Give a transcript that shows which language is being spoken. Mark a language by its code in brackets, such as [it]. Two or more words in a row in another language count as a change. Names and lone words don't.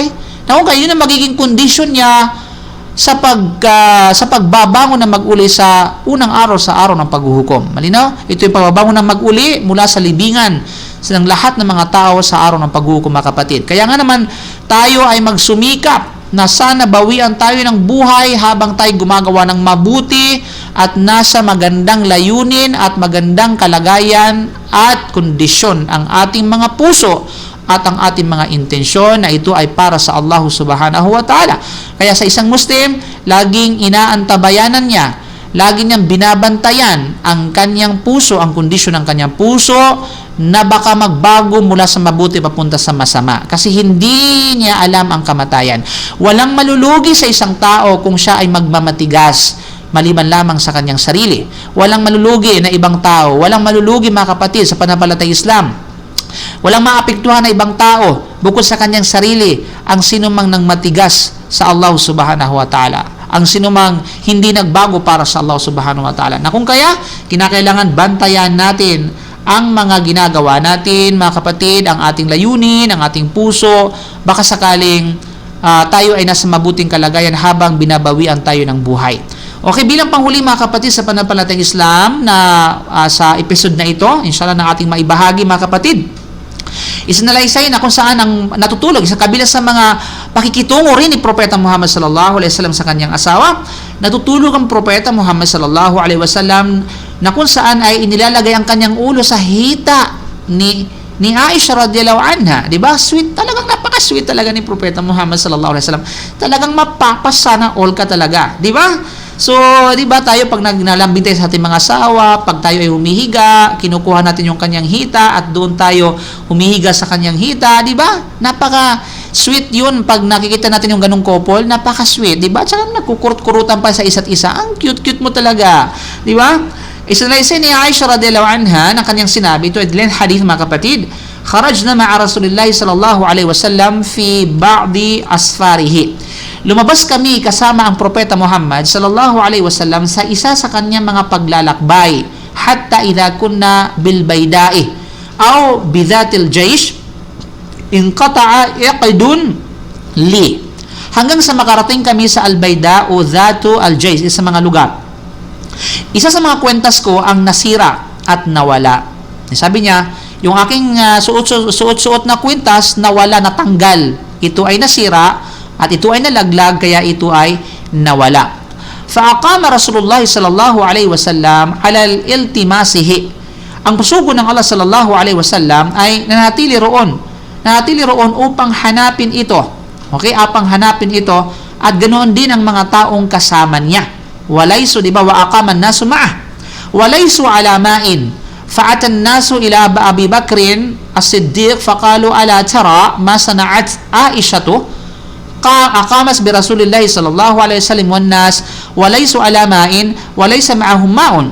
[tl] Kung kayo na magiging kondisyon niya sa pagbabangon na mag-uli sa unang araw sa araw ng paghuhukom. Malinaw? Ito yung pagbabangon na mag-uli mula sa libingan ng lahat ng mga tao sa araw ng paghuhukom, mga kapatid. Kaya nga naman tayo ay magsumikap na sana bawian tayo ng buhay habang tayo gumagawa ng mabuti at nasa magandang layunin at magandang kalagayan at kondisyon ang ating mga puso at ang ating mga intensyon na ito ay para sa [ar] الله سبحانه وتعالى. [tl] Kaya sa isang Muslim, laging inaantabayanan niya, lagi niyang binabantayan ang kanyang puso, ang kondisyon ng kanyang puso na baka magbago mula sa mabuti papunta sa masama. Kasi hindi niya alam ang kamatayan. Walang malulugi sa isang tao kung siya ay magmamatigas maliban lamang sa kanyang sarili. Walang malulugi na ibang tao. Walang malulugi, mga kapatid, sa pananampalatayang Islam. Walang maapektuhan na ibang tao bukod sa kanyang sarili ang sinumang nang matigas sa [ar] الله سبحانه وتعالى. [tl] Ang sinumang hindi nagbago para sa [ar] الله سبحانه وتعالى. [tl] Na kung kaya, kinakailangan bantayan natin ang mga ginagawa natin, mga kapatid, ang ating layunin, ang ating puso, baka sakaling tayo ay nasa mabuting kalagayan habang binabawian tayo ng buhay. Okay, bilang panghuli, mga kapatid, sa pananampalatayang Islam na sa episode na ito, inshallah na ating maibahagi, mga kapatid, isinalaysay na kung saan ang natutulog sa kabila sa mga pakikitungo rin ni Propeta Muhammad [ar] صلى الله عليه وسلم [tl] sa kanyang asawa. Natutulog ang Propeta Muhammad [ar] صلى الله عليه وسلم [tl] na kung saan ay inilalagay ang kanyang ulo sa hita ni Aisha [ar] رضي الله عنها, [tl] 'di ba? Sweet, talagang napaka-sweet talaga ni Propeta Muhammad [ar] صلى الله عليه وسلم. [tl] Talagang mapapasana all ka talaga, 'di ba? So, 'di ba tayo pag nagnalambing tayo sa ating mga asawa, pag tayo ay humihiga, kinukuha natin yung kanyang hita at doon tayo humihiga sa kanyang hita, 'di ba? Napaka-sweet 'yun pag nakikita natin yung ganung couple, napaka-sweet, 'di ba? Tsaka nagkukurut-kurutan pa sa isa't isa. Ang cute-cute mo talaga, 'di ba? Isinalaysay ni Aisha [ar] رضي الله عنها [tl] na kanyang sinabi, ito ay hadith, mga kapatid, [ar] خرجنا مع رسول الله صلى الله عليه وسلم في بعض أسفاره. [tl] Lumabas kami kasama ang Propeta Muhammad [ar] صلى الله عليه وسلم [tl] sa isa sa kanyang mga paglalakbay, [ar] حتى إذا كنا بالبيداء أو بذات الجيش انقطع عقد لي, [tl] hanggang sa makarating kami sa al-bayda o dhatu al-jaysh, sa mga lugar. Isa sa mga kwentas ko ang nasira at nawala. Sabi niya, yung aking suot-suot na kwintas nawala, natanggal. Ito ay nasira at ito ay nalaglag, kaya ito ay nawala. [ar] فأقام رسول الله صلى الله عليه وسلم على التماسه. [tl] Ang pusugo ng Allah [ar] صلى الله عليه وسلم [tl] ay nanatili roon upang hanapin ito. Okay, upang hanapin ito, at ganoon din ang mga taong kasama niya. [ar] وليسوا, [tl] di ba, [ar] وأقام الناس معه. وليسوا على ماء. فأتى الناس إلى أبي بكر الصديق فقالوا ألا ترى ما صنعت عائشة أقامت برسول الله صلى الله عليه وسلم والناس وليسوا على ماء وليس معهم ماء.